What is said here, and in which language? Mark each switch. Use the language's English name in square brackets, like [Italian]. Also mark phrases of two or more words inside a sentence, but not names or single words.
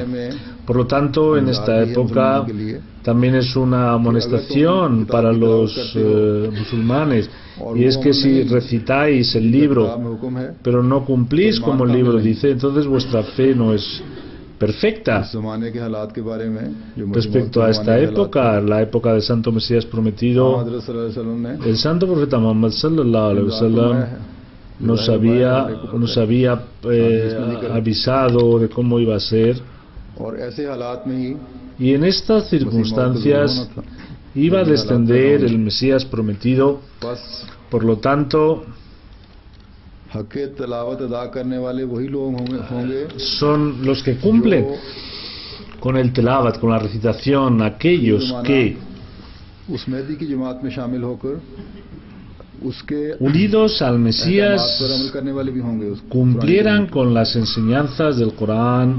[Spanish] Por lo tanto, en esta época también es una amonestación para los musulmanes, y es que si recitáis el libro pero no cumplís como el libro dice, entonces vuestra fe no es perfecta. Respecto a esta época, la época del Santo Mesías prometido, el Santo Profeta Muhammad [Arabic] صلى الله عليه وسلم [Spanish] nos había avisado de cómo iba a ser, y en estas circunstancias iba a descender el Mesías prometido. Por lo tanto, son los que cumplen con el tilawat, con la recitación, aquellos que, unidos al Mesías, cumplieran con las enseñanzas del Corán.